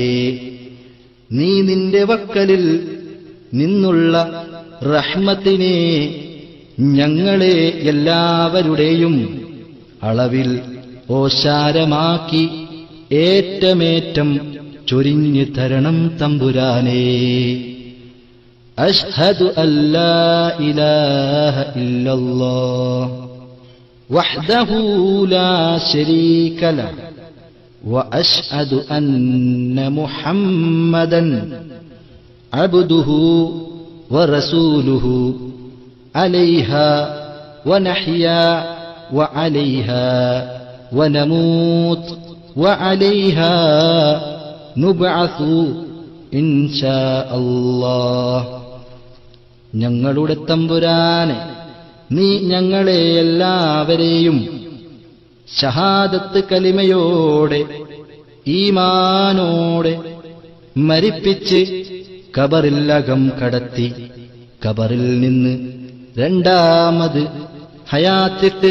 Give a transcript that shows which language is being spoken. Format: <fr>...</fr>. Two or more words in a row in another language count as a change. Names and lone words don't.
<ml>നീ നിന്റെ വക്കലിൽ നിന്നുള്ള റഹ്മത്തിനെ ഞങ്ങളെ എല്ലാവരുടെയും അളവിൽ ഓശാരമാക്കി ഏറ്റമേറ്റം ചൊരിഞ്ഞു തരണം തമ്പുരാനേ.</ml> <ar>أشهد أن لا إله إلا الله وحده لا شريك له وأشهد أن محمدا عبده ورسوله عليها ونحيا وعليها ونموت وعليها نبعث إن شاء الله.</ar> <ml>ഞങ്ങളുടെ തമ്പുരാനെ, നീ ഞങ്ങളെ എല്ലാവരെയും ഷഹാദത്ത് കലിമയോടെ ഈമാനോടെ മരിപ്പിച്ച് ഖബറിലകം കടത്തി ഖബറിൽ നിന്ന് രണ്ടാമത് ഹയാത്തിട്ട്</ml>